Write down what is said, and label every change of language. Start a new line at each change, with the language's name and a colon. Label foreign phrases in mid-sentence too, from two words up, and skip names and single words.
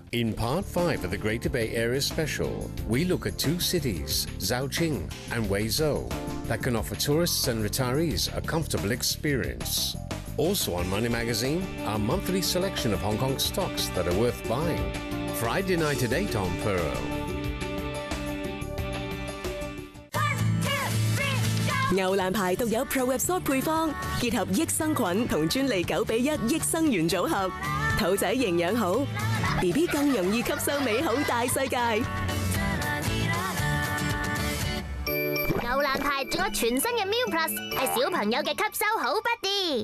English: In Part 5 of the Greater Bay Area Special, we look at two cities, Zhaoqing and Huizhou, that can offer tourists and retirees a comfortable experience. Also on Money Magazine, our monthly selection of Hong Kong stocks that are worth buying. Friday night at 8 on Pearl.
Cantonese: 牛欄牌獨有 ProAbsorb 配方，結合益生菌同專利9:1益生元組合，肚仔營養好 ，BB 更容易吸收美好大世界。牛欄牌仲有全新嘅 Meal Plus，係小朋友嘅吸收好 buddy。